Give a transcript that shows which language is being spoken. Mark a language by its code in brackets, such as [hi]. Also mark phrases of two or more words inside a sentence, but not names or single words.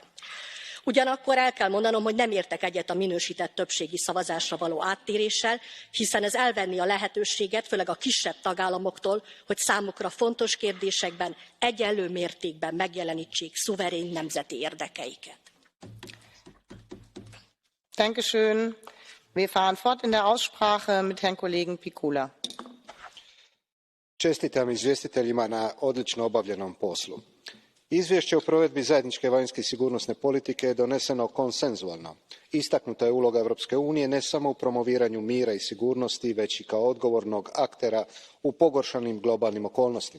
[hu] Ugyanakkor el kell mondanom, hogy nem értek egyet a minősített többségi szavazásra való áttéréssel, hiszen ez elvenni a lehetőséget, főleg a kisebb tagállamoktól, hogy számukra fontos kérdésekben egyenlő mértékben megjelenítsék szuverén nemzeti érdekeiket. [de] Dankeschön. Wir fahren fort in der Aussprache mit Herrn Kollegen Picula. [hr] Čestitam izvjestiteljima na odlično obavljenom poslu. Izvješće o provedbi zajedničke vanjske i sigurnosne politike je doneseno konsenzualno. Istaknuta je uloga Europske unije ne samo u promoviranju mira i sigurnosti, već i kao odgovornog aktera u pogoršanim globalnim okolnostima.